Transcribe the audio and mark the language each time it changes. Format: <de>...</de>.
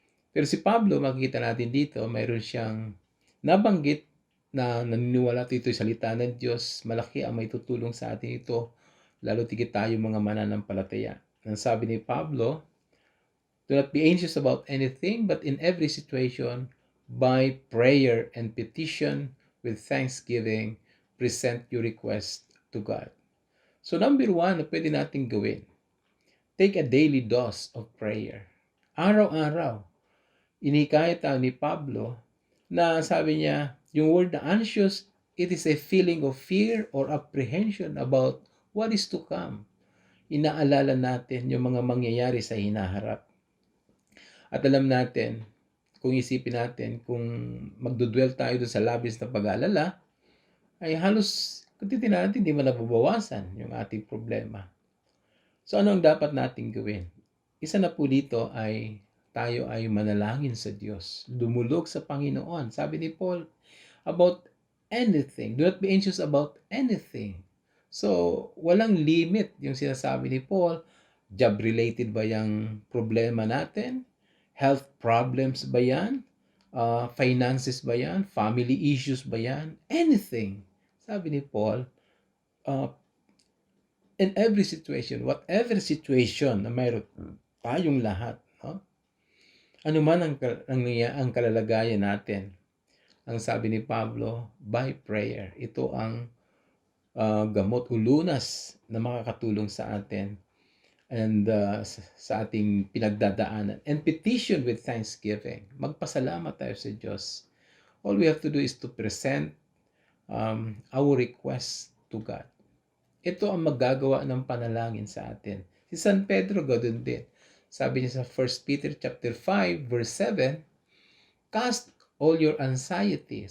<tl>Pero si Pablo, makikita natin dito, mayroon siyang nabanggit na naniniwala ito yung salita ng Diyos, malaki ang may tutulong sa atin ito, lalo tigit tayo mga mananampalataya. Ang sabi ni Pablo,</tl> <en>"Do not be anxious about anything, but in every situation, by prayer and petition, with thanksgiving, present your request to God." So number 1</en> <tl>na pwede natin gawin,</tl> <en>take a daily dose of prayer.</en> <tl>Araw-araw. Inikaya tayo ni Pablo na sabi niya, yung word na anxious,</tl> <en>it is a feeling of fear or apprehension about what is to come.</en> <tl>Inaalala natin yung mga mangyayari sa hinaharap. At alam natin, kung isipin natin, kung magdudwell tayo doon sa labis na pag-aalala, ay halos, kung titignan natin, hindi man nababawasan yung ating problema. So ano ang dapat nating gawin? Isa na po dito ay tayo ay manalangin sa Diyos. Dumulog sa Panginoon. Sabi ni Paul,</tl> <en>about anything. Do not be anxious about anything.</en> <tl>So, walang limit yung sinasabi ni Paul. Job-related ba yung problema natin? Health problems ba yan? Finances ba yan? Family issues ba yan? Anything. Sabi ni Paul,</tl> <en>in every situation, whatever situation</en> <tl>na mayroon tayong lahat, ano man ang kalalagayan natin, ang sabi ni Pablo, by prayer. Ito ang gamot o lunas na makakatulong sa atin and sa ating pinagdadaanan.</tl> <en>And petition with thanksgiving.</en> <tl>Magpasalamat tayo sa Diyos.</tl> <en>All we have to do is to present our request to God.</en> <tl>Ito ang magagawa ng panalangin sa atin. Si San Pedro, ganoon din. Sabi niya sa 1 Peter chapter 5, verse 7,</tl> <en>cast all your anxiety.</en>